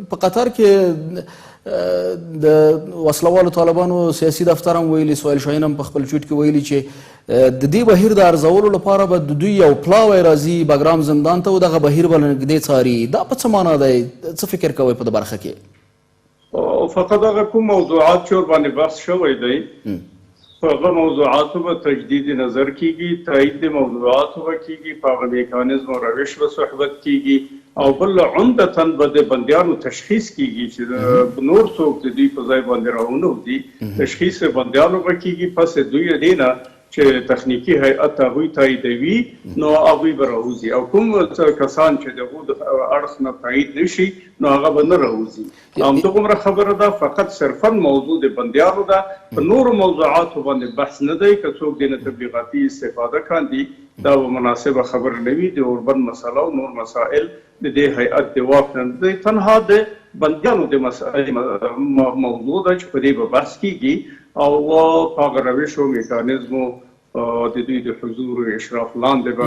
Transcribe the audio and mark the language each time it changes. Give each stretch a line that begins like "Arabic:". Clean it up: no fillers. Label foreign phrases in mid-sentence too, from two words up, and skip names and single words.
Pashto: په قطر کې د وسله والو طالبانو سیاسي دفتر هم ویلي، سویل شاهین هم په خپل ټویټ کې ویلي چې د دې بهیر د ارزولو لپاره به د دوی یو پلاوی راځي بګرام زندان ته او دغه بهیر به له نږدې څاري. دا په څه معنا دی؟ څه فکر کوئ په دې برخه کې؟ فقط هغه کوم موضوعات چې ورباندې بحث شوی دی په هغه موضوعاتو به تجدید نظر کېږي، تایید د موضوعاتو به کېږي، په هغه میکانیزم او روش به صحبت کېږي او بل عمدتاً به د بندیانو تشخیص کېږي چې نور څوک د دوی په ځای باندې راونه تشخیص بندیانو به کېږي. پس دوی دې نه چې تخنیکي هیئت هغوی تاییدوي نو هغوی به راوځي او کوم کسان چې د هغو د اړخ نه تایید نشي نو هغه به نه راوځي. همدغومره خبره ده، فقط صرفا موضوع د بندیانو ده، په نورو موضوعاتو باندې بحث نه دی. که څوک دې نه تبلیغاتي استفاده کاندي دا به مناسبه خبره نه وي. د اوربند مسله او نور مسائل د دې هیئت د واک نه دی، تنها د بندیانو د مسایلو موضوع ده چې په دې به بحث کېږي او په هغه روش او میکانیزمو د دوی د حضور او اشراف لاندې